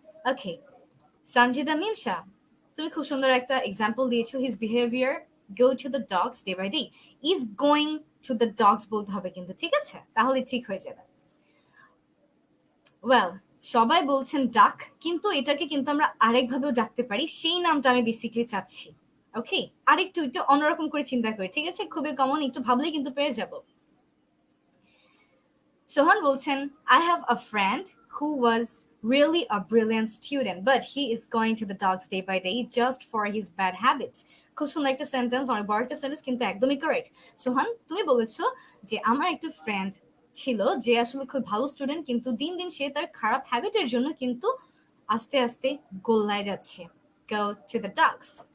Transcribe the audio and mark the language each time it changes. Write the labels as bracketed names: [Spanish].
[Bangla] ওকে, সঞ্জিদা মিমশা, তুমি খুব সুন্দর একটা এক্সাম্পল দিয়েছো, [English] his behaviour go to the dogs [Bangla] day by day, is going to the dogs বলতে হবে কিন্তু, ঠিক আছে, তাহলে ঠিক হয়ে যাবে। ওয়েল, সবাই বলছেন ডাক, কিন্তু এটাকে কিন্তু আমরা আরেকভাবেও ডাকতে পারি, সেই নামটা আমি বেসিক্যালি চাচ্ছি। ওকে, আরেকটু একটু অন্যরকম করে চিন্তা করি, ঠিক আছে, খুবই কমন, একটু ভাবলেই কিন্তু পেয়ে যাব। সোহান বলছেন [English] I have a friend who was really a brilliant student, but he is going to the dogs day by day just for his bad habits. [Bangla] খুব সুন্দর একটা সেন্টেন্স, অনেক বড় একটা সেন্টেন্স, কিন্তু একদমই কারেক্ট। সোহান, তুমি বলেছো যে আমার একটা ফ্রেন্ড ছিল যে আসলে খুব ভালো স্টুডেন্ট, কিন্তু দিন দিন সে তার খারাপ হ্যাবিটের জন্য কিন্তু আস্তে আস্তে গোল্লায় যাচ্ছে। [English] Go to the dogs.